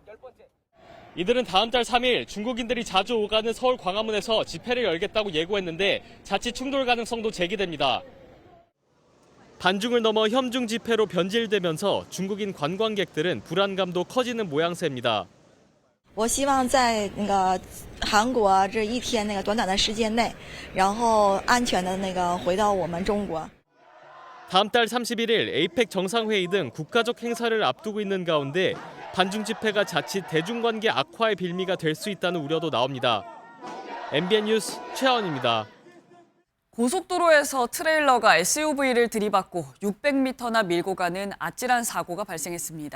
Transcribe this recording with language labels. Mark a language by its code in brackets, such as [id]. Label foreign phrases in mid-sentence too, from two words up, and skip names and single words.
[ko] 이들은 다음 달 3일 중국인들이 자주 오가는 서울 광화문에서 집회를 열겠다고 예고했는데 자칫 충돌 가능성도 제기됩니다. 반중을 넘어 협중 집회로 변질되면서 중국인 관광객들은 불안감도 커지는 모양새입니다. [zh] 我希望在韩国这一天短短的时间内，然后安全的回到我们中国。 [ko] 다음 달 31일 에이펙 정상회의 등 국가적 행사를 앞두고 있는 가운데 반중 집회가 자칫 대중관계 악화의 빌미가 될 수 있다는 우려도 나옵니다. MBN 뉴스 최하원입니다. 고속도로에서 트레일러가 SUV를 들이받고 600m나 밀고 가는 아찔한 사고가 발생했습니다.